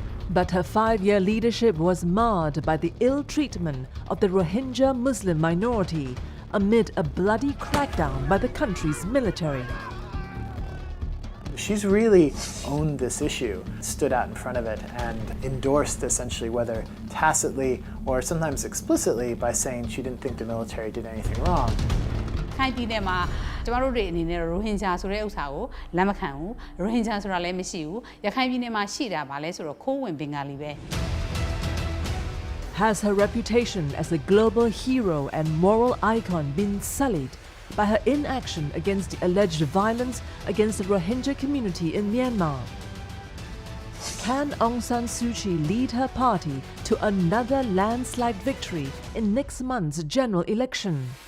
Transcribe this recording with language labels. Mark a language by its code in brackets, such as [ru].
[en] But her 5-year leadership was marred by the ill treatment of the Rohingya Muslim minority amid a bloody crackdown by the country's military. She's really owned this issue, stood out in front of it, and endorsed essentially, whether tacitly or sometimes explicitly, by saying she didn't think the military did anything wrong. [my] ခိုင်ပြည်နယ်မှာကျမတို့တွေအနေနဲ့ရိုဟင်ဂျာဆိုတဲ့ဥစ္စာကိုလက်မခံဘူးရိုဟင်ဂျာဆိုတာလည်းမရှိဘူးရခိုင်ပြည်နယ်မှာရှိတာဗာလဲဆိုတော့ခိုးဝင်ဘင်္ဂါလီပဲ [en] Has her reputation as a global hero and moral icon been sullied by her inaction against the alleged violence against the Rohingya community in Myanmar? Can Aung San Suu Kyi lead her party to another landslide victory in next month's general election?